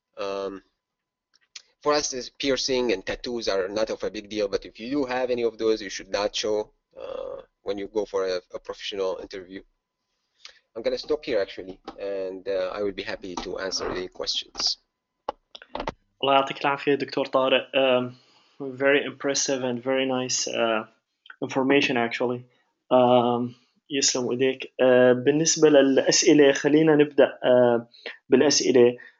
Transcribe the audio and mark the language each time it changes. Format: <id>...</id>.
<en>For us, piercing and tattoos are not of a big deal, but if you do have any of those, you should not show when you go for a professional interview. I'm going to stop here actually, and I will be happy to answer any questions.</en> <ar>الله يعطيك العافية دكتور طارق.</ar> <en>Very impressive and very nice information actually.</en> <ar>يسلم ايديك. بالنسبة للأسئلة خلينا نبدأ بالأسئلة.</ar>